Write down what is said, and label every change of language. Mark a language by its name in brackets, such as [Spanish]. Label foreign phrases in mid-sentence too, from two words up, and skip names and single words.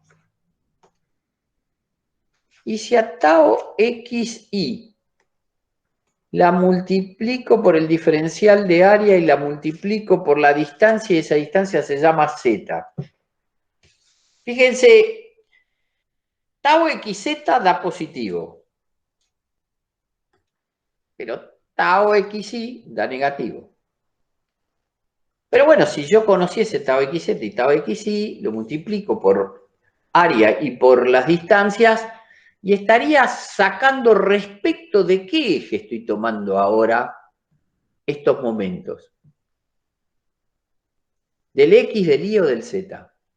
[Spanish] Y si a tau XI la multiplico por el diferencial de área y la multiplico por la distancia, y esa distancia se llama Z. Fíjense, tau XZ da positivo, pero tau XI da negativo. Pero bueno, si yo conociese tau XZ y tau XI, lo multiplico por área y por las distancias, y estaría sacando respecto de qué eje estoy tomando ahora estos momentos. ¿Del X, del Y o del Z?